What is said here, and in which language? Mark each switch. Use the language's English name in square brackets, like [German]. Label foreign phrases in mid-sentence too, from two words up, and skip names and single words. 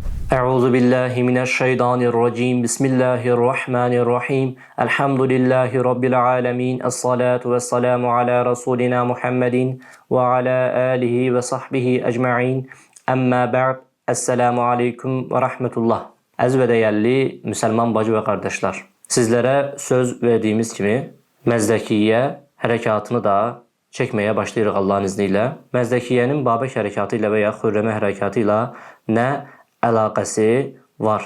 [Arabic] أعوذ بالله من الشيطان الرجيم. بسم الله الرحمن الرحيم. الحمد لله رب العالمين. والصلاة والسلام على رسولنا محمد وعلى آله وصحبه أجمعين. أما بعد. السلام عليكم ورحمة الله. [Azerbaijani] Əziz və dəyərli müsəlman bacı və qardaşlar, sizlərə söz verdiyimiz kimi Məzdəkiyyə hərəkatını da çəkməyə başlayırıq Allahın izni ilə. Məzdəkiyyənin Babək hərəkatı ilə və ya Xürrəmə hərəkatı ilə nə əlaqəsi var?